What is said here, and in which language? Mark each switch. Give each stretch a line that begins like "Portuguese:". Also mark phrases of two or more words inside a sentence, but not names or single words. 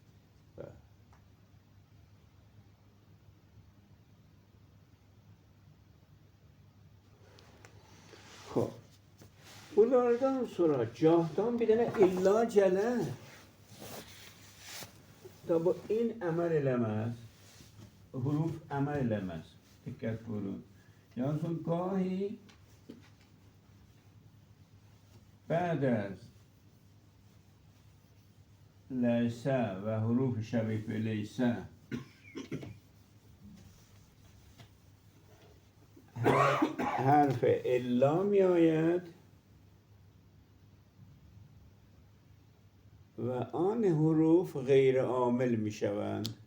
Azerbaijani: Xop. Bunlardan sonra cahdan bir dənə illa gələr. Da bu in əməl eləməz. Huruf əməl eləməz. Diqqət buyurun. Yalnız gahi
Persian: بعد از لیسه و حروف شبیه به لیسه حرف الا می آید و آن حروف غیر عامل می شوند.